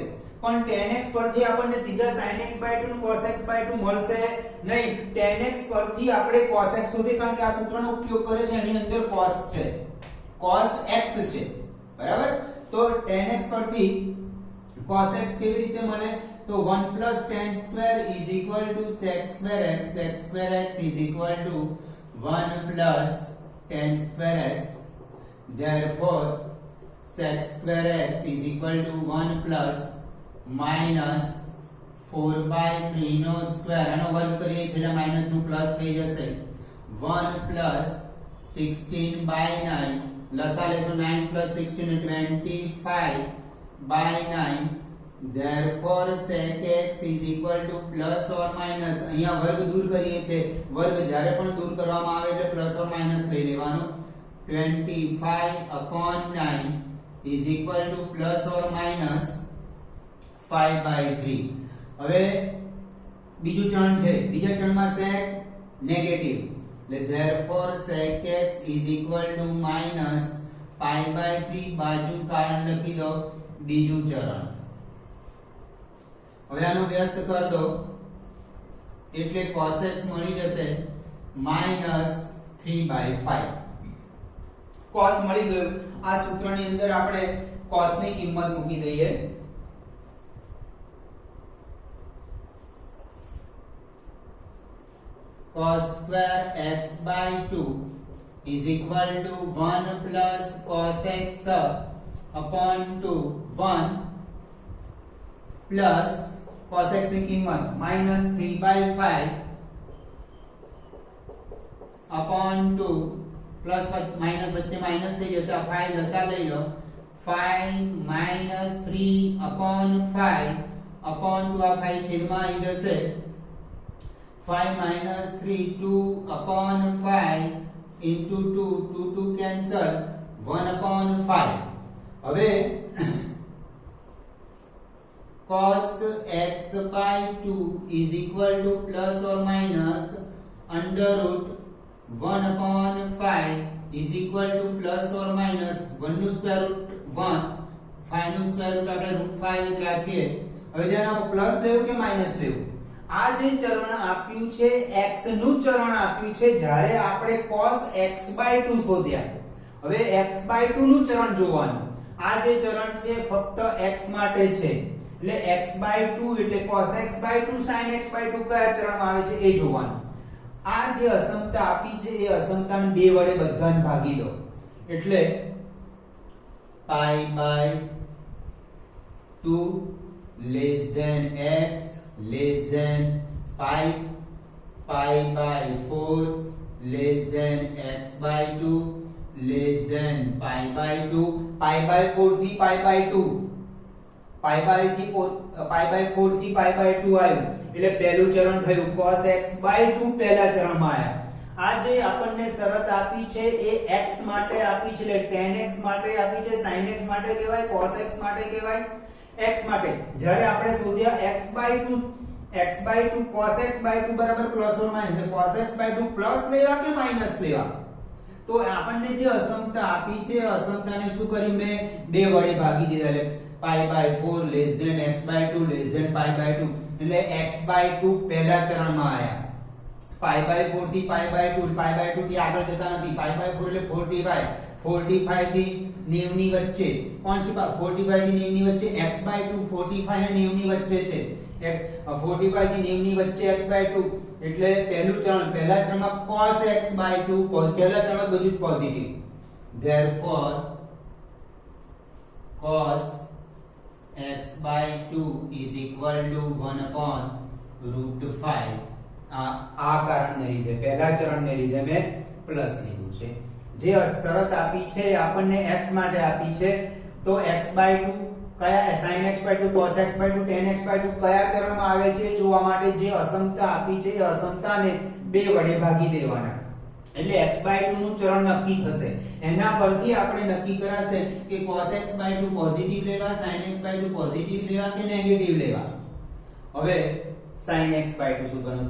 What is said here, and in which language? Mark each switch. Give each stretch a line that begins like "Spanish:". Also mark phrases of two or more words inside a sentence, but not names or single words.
Gujarati: પણ
English: tan x
Gujarati: પરથી આપણને સીધા
English: sin x by 2
Gujarati: અને
English: cos x by 2
Gujarati: મળશે નહીં.
English: tan x
Gujarati: પરથી આપણે
English: cos x
Gujarati: શોધીએ, કારણ કે આ સૂત્રનો ઉપયોગ કરે છે, એની અંદર cos છે,
English: cos x
Gujarati: છે, બરાબર. તો
English: tan x
Gujarati: પરથી
English: cos x
Gujarati: કેવી રીતે મળે?
English: તો 1 plus tan square is equal to sec square x, sec square x is equal to 1 plus tan square x. Therefore sec square x is equal to 1 plus minus 4 by 3
Gujarati: નો સ્ક્વેર, આનો વર્ગ કરીએ છીએ એટલે માઈનસ નું પ્લસ થઈ જશે.
English: 1 plus 16 by 9,
Gujarati: લસા લેશું
English: 9 plus 16 25 by 9. Therefore sec x is equal to plus or minus,
Gujarati: અહીંયા વર્ગ દૂર કરીએ છીએ, વર્ગ જ્યારે પણ દૂર કરવામાં આવે એટલે
English: plus or minus
Gujarati: લઈ લેવાનું.
English: 25 upon 9 is equal to plus or minus 5 by 3.
Gujarati: હવે બીજું ચરણ છે, બીજા ચરણમાં
English: sec negative
Gujarati: એટલે
English: therefore sec x is equal to minus pi by 3,
Gujarati: બાજુ કારણ લખી દો, બીજું ચરણ. હવે આનો વ્યસ્ત કર દો એટલે
English: cos x
Gujarati: મળી જશે -3/5. cos મળી ગયું. આ સૂત્રની અંદર આપણે cos ની કિંમત મૂકી દઈએ.
English: cos square x by 2 is equal to 1 plus cos x upon 2, 1 plus cos x
Gujarati: ની કિંમત
English: -3/5 upon 2
Gujarati: પ્લસ માઈનસ વચ્ચે માઈનસ થઈ જશે, આ 5 લસા લઈ લો. 5 3
English: upon 5 upon 2,
Gujarati: આ 5 છેદમાં આવી જશે.
English: 5 3 2 upon 5 into 2, 2 cancel, 1 upon 5. હવે cos x by 2 is equal to plus or minus under root 1 upon 5 is equal to plus or minus 1
Gujarati: નું સ્ક્વેર રૂટ 1, 5 નું સ્ક્વેર રૂટ આપણે √5 જ રાખીએ. હવે ધ્યાન આપો, પ્લસ લેવું કે માઈનસ લેવું? આ જે ચરણ આપ્યું છે x નું ચરણ આપ્યું છે જ્યારે આપણે
English: cos x by 2
Gujarati: શોધ્યા. હવે
English: x by 2
Gujarati: નું ચરણ જોવાનું. આ જે ચરણ છે ફક્ત x માટે છે એટલે
English: x by 2
Gujarati: એટલે
English: cos x by 2
Gujarati: sin x by 2 કયા ચરણમાં આવે છે એ જોવાનું. આ જે અસમતા આપી છે એ અસમતાને 2 વડે બધાને ભાગી દો એટલે
English: pi by 2 less than x less than pi, pi by 4 less than x by 2 less than pi by 2. pi by 4 થી pi by 2, pi by 4 થી pi by 2
Gujarati: આવ્યું એટલે પહેલું ચરણ થયું.
English: cos x by 2
Gujarati: પહેલા ચરણમાં આયા. આ જે આપણને શરત આપી છે એ x માટે આપી છે એટલે
English: tan x
Gujarati: માટે આપી છે,
English: sin x
Gujarati: માટે કહેવાય,
English: cos x
Gujarati: માટે કહેવાય, x માટે. જ્યારે આપણે શોધ્યા
English: x by 2 cos x by 2
Gujarati: બરાબર
English: plus or minus, cos x by 2
Gujarati: પ્લસ લેવા કે માઈનસ લેવા? તો આપણને જે અસમતા આપી છે અસમતાને શું કર્યું મેં 2 વડે ભાગી દીધા એટલે
English: pi by 4 less than x by 2 less than pi by 2
Gujarati: એટલે
English: x by 2
Gujarati: પહેલા ચરણમાં આયા.
English: pi by 4 થી pi by 2, pi by 2
Gujarati: થી આગળ જતા નથી.
English: pi by 4
Gujarati: એટલે 45, 45 થી 90 ની વચ્ચે કોણ છે? 45 થી 90 ની વચ્ચે
English: x by 2,
Gujarati: 45 અને 90 ની વચ્ચે છે. 45 થી 90 ની વચ્ચે
English: x by 2
Gujarati: એટલે પહેલું ચરણ, પહેલા ચરણમાં
English: cos x by 2
Gujarati: પહેલા ચરણમાં બધું જ પોઝિટિવ.
English: Therefore cos x by 2 is equal to 1 upon root 5.
Gujarati: આ કારણને લીધે પહેલા ચરણને લીધે મેં પ્લસ લીધું છે. જે શરત આપી છે આપણને x માટે આપી છે, તો
English: x by 2
Gujarati: કયા
English: sin x by 2 cos x by 2 tan x by 2
Gujarati: કયા ચરણમાં આવે છે જોવા માટે જે અસમતા આપી છે એ અસમતાને 2 વડે ભાગી દેવાના. એટલે
English: x by 2
Gujarati: નું ચરણ નક્કી થશે. એના પરથી આપણે નક્કી કરાશે કે
English: cos x by 2
Gujarati: પોઝિટિવ લેવા,
English: sin x by 2
Gujarati: પોઝિટિવ લેવા કે નેગેટિવ લેવા. હવે
English: sin x by 2
Gujarati: શું કરવાનું?